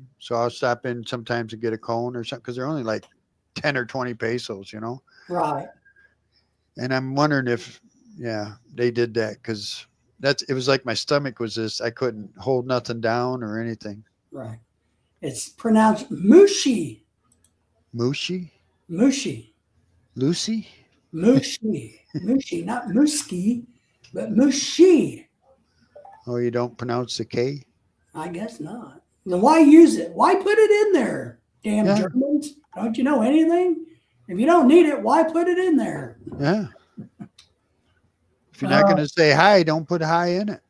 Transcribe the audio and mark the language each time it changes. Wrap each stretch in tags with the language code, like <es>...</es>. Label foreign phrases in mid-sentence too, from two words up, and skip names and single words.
<en>So I'll stop in sometimes to get a cone or something because they're only like 10 or 20 pesos, Right. And I'm wondering if, they did that because it was like my stomach was I couldn't hold nothing down or anything. Right. It's pronounced mushi. Mushi? Mushi. Lucy? Mushi. Mushi, not muski, but mushi. Oh, you don't pronounce the K? I guess not. Then why use it? Why put it in there? Damn Germans. Don't you know anything? If you don't need it, why put it in there? Yeah. If you're not going to say hi, don't put hi in it.</en>